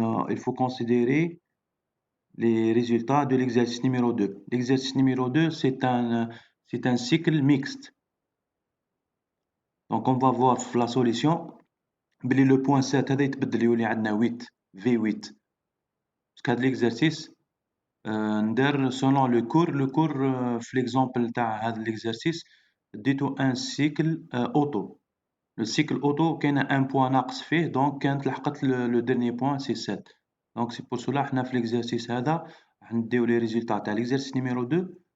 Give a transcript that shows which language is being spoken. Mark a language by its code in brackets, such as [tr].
[fr] Il faut considérer les résultats de l'exercice numéro 2. L'exercice numéro 2, c'est un cycle mixte. Donc on va voir la solution. Le point 7 [ar] هذا يتبدل يولي عندنا 8 V8. [fr] Parce que l'exercice [ar] ندير [fr] selon le cours في l'exemple [ar] تاع هذا [fr] l'exercice [ar] ديتو [fr] un cycle auto. Le cycle auto [ar] كاين [fr] un point [ar] ناقص فيه [fr] donc [ar] كانت لحقت [fr] le dernier point c'est 7. Donc c'est pour cela [ar] حنا في [fr] l'exercice [ar] هذا راح نديو [fr] les résultats [ar] تاع [fr] l'exercice numéro 2.